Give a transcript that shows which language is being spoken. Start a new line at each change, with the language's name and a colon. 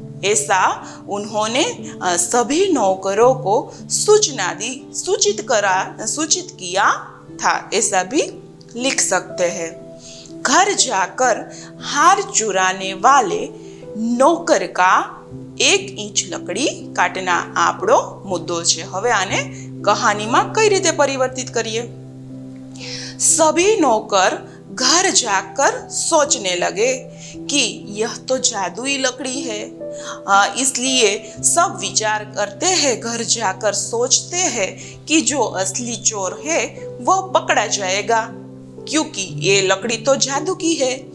Hindi: ऐसा उन्होंने सभी नौकरों को सूचना दी, सूचित किया था, ऐसा भी लिख सकते हैं। घर जाकर हार चुराने वाले नौकर का 1 इंच लकड़ी काटना
Gujarati: આપણો મુદ્દો છે. હવે આને કહાનીમાં કઈ રીતે પરિવર્તિત કરીએ?
Hindi: सभी नौकर घर जाकर सोचने लगे कि यह तो जादुई लकड़ी है, इसलिए सब विचार करते हैं, घर जाकर सोचते हैं कि जो असली चोर है वह पकड़ा जाएगा, क्योंकि ये लकड़ी तो जादू की है.